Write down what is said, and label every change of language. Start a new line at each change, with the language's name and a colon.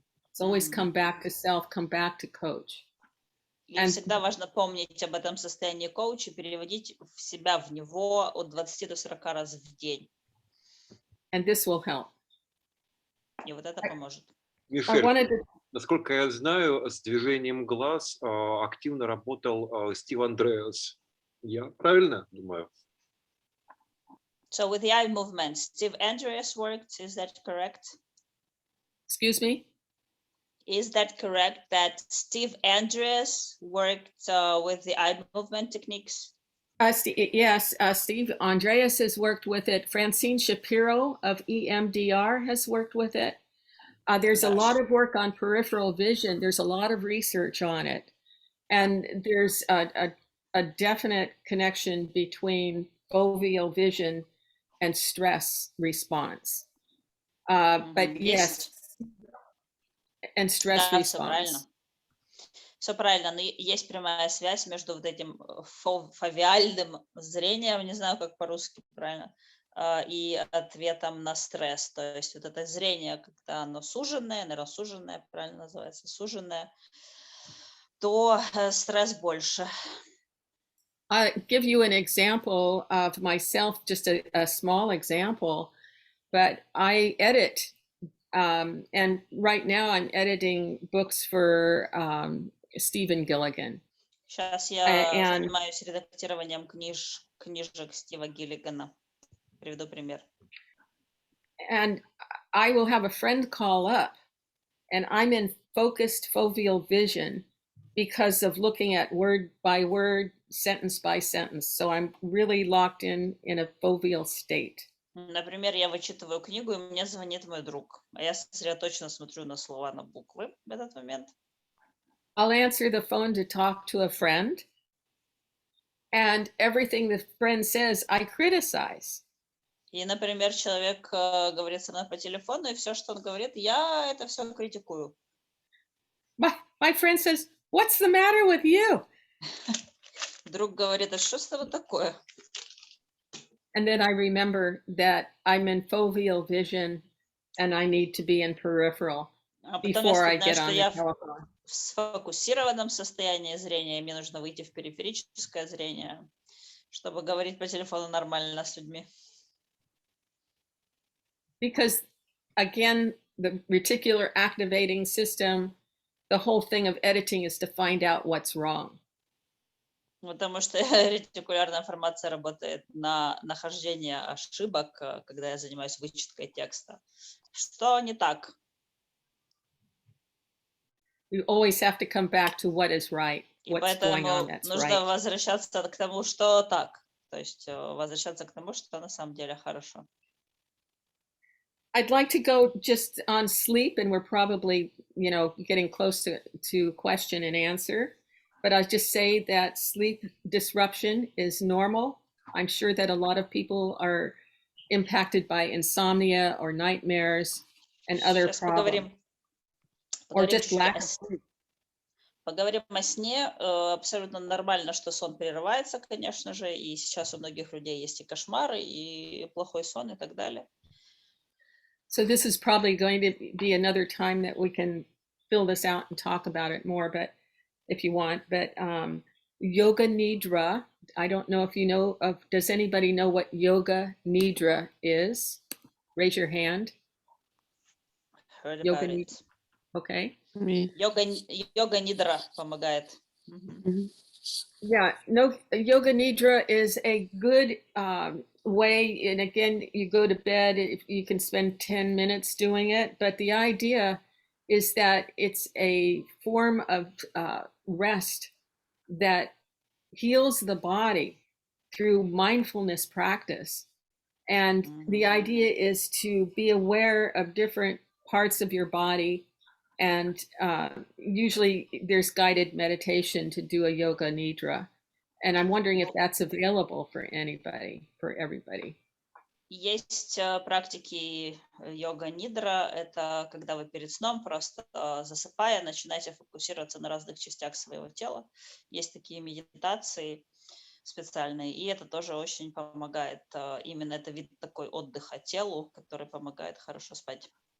English: It's always come back to self, come back to coach.
Russian: И всегда важно помнить об этом состоянии коуча, переводить себя в него от 20 до 40 раз в день.
English: And this will help.
Russian: И вот это поможет. Мишель, насколько я знаю, с движением глаз активно работал Стив Андреас. Я правильно думаю?
English: So with the eye movement, Steve Andreas worked, is that correct? Excuse me? Is that correct that Steve Andreas worked with the eye movement techniques? Yes, Steve Andreas has worked with it. Francine Shapiro of EMDR has worked with it. There's a lot of work on peripheral vision. There's a lot of research on it. And there's a definite connection between foveal vision and stress response. But yes, and stress response.
Russian: Все правильно, но есть прямая связь между вот этим фовиальным зрением, не знаю, как по-русски правильно, и ответом на стресс. То есть вот это зрение, когда оно суженное, наверное, суженное, правильно называется, суженное, то стресс больше.
English: I'll give you an example of myself, just a small example, but I edit, and right now I'm editing books for Stephen Gilligan.
Russian: Сейчас я занимаюсь редактированием книжек Стива Гиллигана. Приведу пример.
English: And I will have a friend call up, and I'm in focused foveal vision because of looking at word by word, sentence by sentence. So I'm really locked in a foveal state.
Russian: Например, я вычитываю книгу, и мне звонит мой друг. А я сосредоточенно смотрю на слова, на буквы в этот момент.
English: I'll answer the phone to talk to a friend, and everything the friend says, I criticize.
Russian: И, например, человек говорит со мной по телефону, и все, что он говорит, я это все критикую.
English: My friend says, what's the matter with you?
Russian: Друг говорит, а что с тобой такое?
English: And then I remember that I'm in foveal vision and I need to be in peripheral before I get on the telephone.
Russian: В сфокусированном состоянии зрения, мне нужно выйти в периферическое зрение, чтобы говорить по телефону нормально с людьми.
English: Because again, the reticular activating system, the whole thing of editing is to find out what's wrong.
Russian: Потому что ретикулярная формация работает на нахождение ошибок, когда я занимаюсь вычеткой текста. Что не так?
English: You always have to come back to what is right, what's going on that's
Russian: нужно
English: right.
Russian: возвращаться к тому, что так. То есть возвращаться к тому, что на самом деле хорошо.
English: I'd like to go just on sleep, and we're probably, getting close to question and answer. But I'll just say that sleep disruption is normal. I'm sure that a lot of people are impacted by insomnia or nightmares and other problems. Or just lack of sleep.
Russian: Поговорим о сне. Абсолютно нормально, что сон прерывается, конечно же. И сейчас у многих людей есть и кошмары, и плохой сон, и так далее.
English: So this is probably going to be another time that we can fill this out and talk about it more, but if you want. But Yoga Nidra, I don't know if you know of, does anybody know what Yoga Nidra is? Raise your hand. Heard about Yoga it. Okay.
Russian: Yoga Nidra помогает.
English: Yeah, no, Yoga Nidra is a good way, and again, you go to bed, you can spend 10 minutes doing it, but the idea is that it's a form of rest that heals the body through mindfulness practice. And the idea is to be aware of different parts of your body. And usually there's guided meditation to do a yoga nidra. And I'm wondering if that's available for anybody, for everybody.
Russian: Есть практики йога-нидра. Это когда вы перед сном, просто засыпая, начинаете фокусироваться на разных частях своего тела. Есть такие медитации специальные, и это тоже очень помогает. Именно это вид такой отдыха телу, который помогает хорошо спать.